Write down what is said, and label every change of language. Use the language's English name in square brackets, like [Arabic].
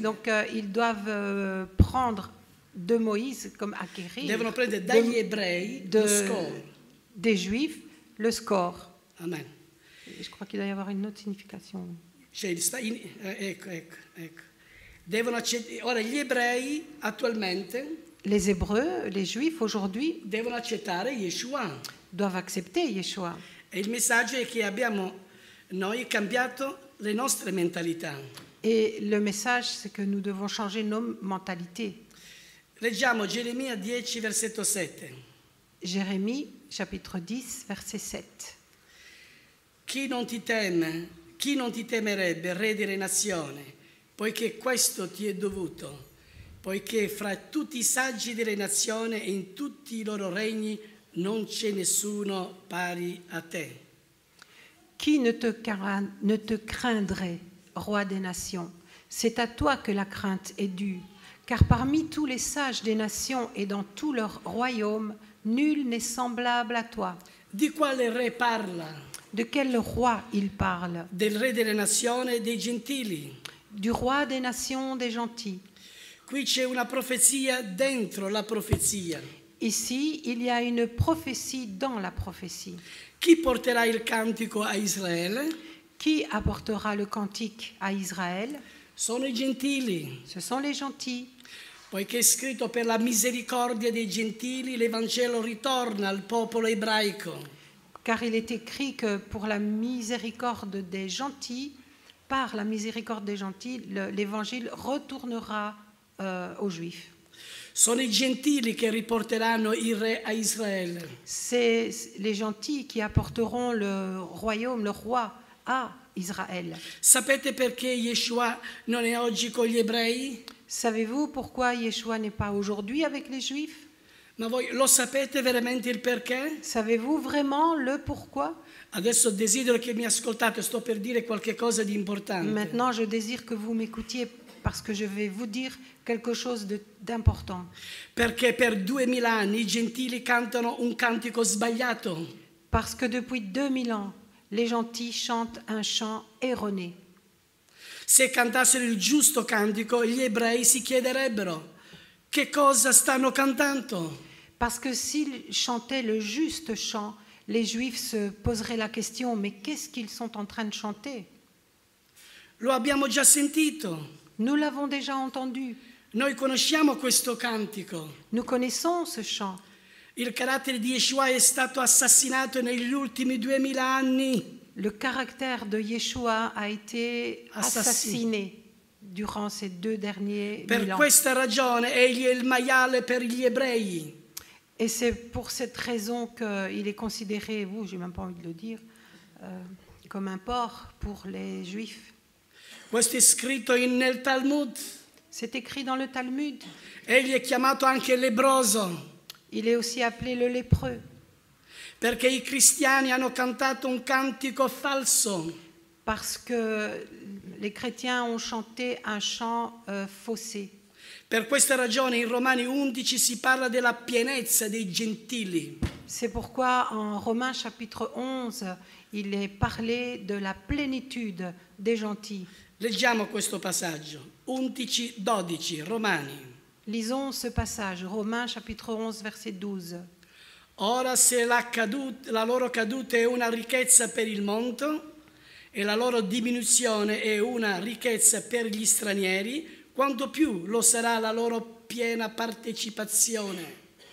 [French] Donc ils doivent prendre de Moïse comme acquérir. [Italian] Devono prendere dagli ebrei lo score. [French] Des Juifs le score. Amen. Je crois qu'il doit y avoir une autre signification. [Italian] Ecco. Ora gli ebrei attualmente. [French] Les Hébreux, les Juifs aujourd'hui [Italian] devono accettare Yeshua. [French] Doivent accepter Yeshua. [Italian] E il messaggio è che abbiamo noi cambiato le nostre mentalità. [French] Et le message, c'est que nous devons changer nos mentalités. [Italian] Leggiamo Geremia 10, versetto 7. [French] Jérémie, chapitre 10, verset 7. [Italian] Chi non ti temerebbe, re delle nazioni, poiché questo ti è dovuto, poiché fra tutti i saggi delle nazioni e in tutti i loro regni non c'è nessuno pari a te. [French] Qui ne te craindrait, roi des nations? C'est à toi que la crainte est due, car parmi tous les sages des nations et dans tout leur royaume, nul n'est semblable à toi. [Italian] Di quale re parla? [French] De quel roi il parle? [Italian] Del re delle nazioni e dei gentili. [French] Du roi des nations, des gentils. [Italian] Qui c'è una profezia dentro la profezia. [French] Ici, il y a une prophétie dans la prophétie. [Italian] Chi porterà il cantico a Israele? [French] Qui apportera le cantique à Israël? [Italian] Sono i gentili. [French] Ce sont les gentils. [Italian] Poiché è scritto per la misericordia dei gentili, l'Evangelo ritorna al popolo ebraico. [French] Car il est écrit que pour la miséricorde des gentils, par la miséricorde des gentils, l'évangile retournera aux Juifs. [Italian] Sono i gentili che riporteranno il re a Israele. [French] C'est les gentils qui apporteront le royaume, le roi, à Israël. [Italian] Sapete perché Yeshua non è oggi con gli ebrei? [French] Savez-vous pourquoi Yeshua n'est pas aujourd'hui avec les Juifs? [Italian] Ma voi lo sapete veramente il perché? [French] Savez-vous vraiment le pourquoi? [Italian] Adesso desidero che mi ascoltate, sto per dire qualche cosa di importante. [French] Maintenant, je désire que vous m'écoutiez parce que je vais vous dire quelque chose d'important. [Italian] Perché per 2000 anni i gentili cantano un cantico sbagliato. [French] Parce que depuis 2000 ans, les gentils chantent un chant erroné. [Italian] Se cantassero il giusto cantico, gli ebrei si chiederebbero che cosa stanno cantando. [French] Parce que s'ils chantaient le juste chant, les Juifs se poseraient la question, mais qu'est-ce qu'ils sont en train de chanter? [Italian] Lo abbiamo già sentito. [French] Nous l'avons déjà entendu. [Italian] Noi conosciamo questo cantico. [French] Nous connaissons ce chant. [Italian] Il carattere di Yeshua è stato assassinato negli ultimi 2000 anni. [French] Le caractère de Yeshua a été assassiné durant ces 2 derniers [Italian] Per [French] 1000 ans. [Italian] questa ragione egli è il maiale per gli ebrei. [French] Et c'est pour cette raison qu'il est considéré, j'ai même pas envie de le dire, comme un porc pour les Juifs. [Italian] Questo è scritto nel Talmud. [French] C'est écrit dans le Talmud. [Italian] Egli è chiamato anche lebbroso. [French] Il est aussi appelé le lépreux. [Italian] Perché i cristiani hanno cantato un cantico falso. [French] Parce que les chrétiens ont chanté un chant faussé. [Italian] Per questa ragione in Romani 11 si parla della pienezza dei gentili. [French] C'est pourquoi en Romains chapitre 11, il est parlé de la plénitude des gentils. [Italian] Leggiamo questo passaggio. 11-12, Romani. [French] Lisons ce passage, Romains chapitre 11, verset 12. [Italian] Ora se la loro caduta è una ricchezza per il mondo e la loro diminuzione è una ricchezza per gli stranieri, quanto più lo sarà la loro piena partecipazione.